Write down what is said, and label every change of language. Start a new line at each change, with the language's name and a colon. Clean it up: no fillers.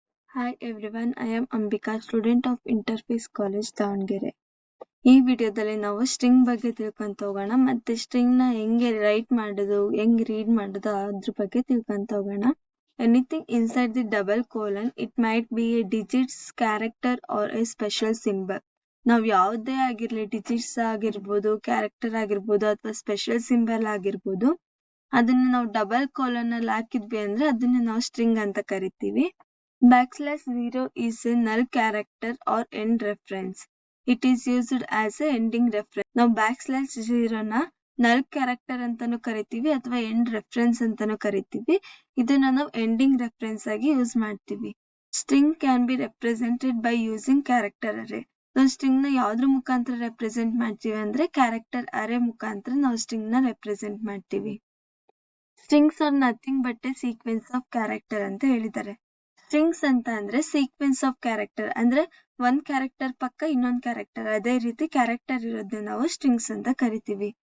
English: Hi everyone, I am Ambika, student of Interface College, Davangere.
Kannada: ಈ ವಿಡಿಯೋದಲ್ಲಿ ನಾವು ಸ್ಟ್ರಿಂಗ್ ಬಗ್ಗೆ ತಿಳ್ಕೊಂತ ಹೋಗೋಣ ಮತ್ತೆ ಸ್ಟ್ರಿಂಗ್ ನ ಹೆಂಗೆ ರೈಟ್ ಮಾಡೋದು ಹೆಂಗ್ ರೀಡ್ ಮಾಡೋದು ಅದ್ರ ಬಗ್ಗೆ ತಿಳ್ಕೊಂತ ಹೋಗೋಣ.
English: Anything inside the double colon, it might be a digits, character or a special symbol.
Kannada: ನಾವ್ ಯಾವುದೇ ಆಗಿರ್ಲಿ ಡಿಜಿಟ್ಸ್ ಆಗಿರ್ಬೋದು, ಕ್ಯಾರೆಕ್ಟರ್ ಆಗಿರ್ಬೋದು ಅಥವಾ ಸ್ಪೆಷಲ್ ಸಿಂಬಲ್ ಆಗಿರ್ಬೋದು, ಅದನ್ನ ನಾವು ಡಬಲ್ ಕೋಲನ್ ಅಲ್ಲಿ ಹಾಕಿದ್ವಿ ಅಂದ್ರೆ ಅದನ್ನ ನಾವು ಸ್ಟ್ರಿಂಗ್ ಅಂತ ಕರಿತೀವಿ.
English: \0 is a null character or end reference. It is used as a ending reference.
Kannada: ನಾವು \0 ನ null character ಅಂತಾನು ಕರಿತೀವಿ ಅಥವಾ end reference ಅಂತಾನು ಕರಿತೀವಿ. ಇದನ್ನ ನಾವು ending reference ಆಗಿ ಯೂಸ್ ಮಾಡ್ತೀವಿ.
English: String can be represented by using character array.
Kannada: ನಾವು ಸ್ಟ್ರಿಂಗ್ ನ ಯಾವ್ದ್ರ ಮುಖಾಂತರ ರೆಪ್ರೆಸೆಂಟ್ ಮಾಡ್ತೀವಿ ಅಂದ್ರೆ ಕ್ಯಾರೆಕ್ಟರ್ ಅರೇ ಮುಖಾಂತರ ನಾವು ಸ್ಟ್ರಿಂಗ್ ನ ರೆಪ್ರೆಸೆಂಟ್ ಮಾಡ್ತೀವಿ.
English: strings are nothing but a sequence of character
Kannada: ಅಂತ ಹೇಳಿದ್ದಾರೆ. ಸ್ಟ್ರಿಂಗ್ಸ್ ಅಂತ ಅಂದ್ರೆ ಸೀಕ್ವೆನ್ಸ್ ಆಫ್ ಕ್ಯಾರೆಕ್ಟರ್ ಅಂದ್ರೆ ಒಂದ್ ಕ್ಯಾರೆಕ್ಟರ್ ಪಕ್ಕ ಇನ್ನೊಂದ್ ಕ್ಯಾರೆಕ್ಟರ್, ಅದೇ ರೀತಿ ಕ್ಯಾರೆಕ್ಟರ್ ಇರೋದನ್ನ ನಾವು ಸ್ಟ್ರಿಂಗ್ಸ್ ಅಂತ ಕರಿತೀವಿ.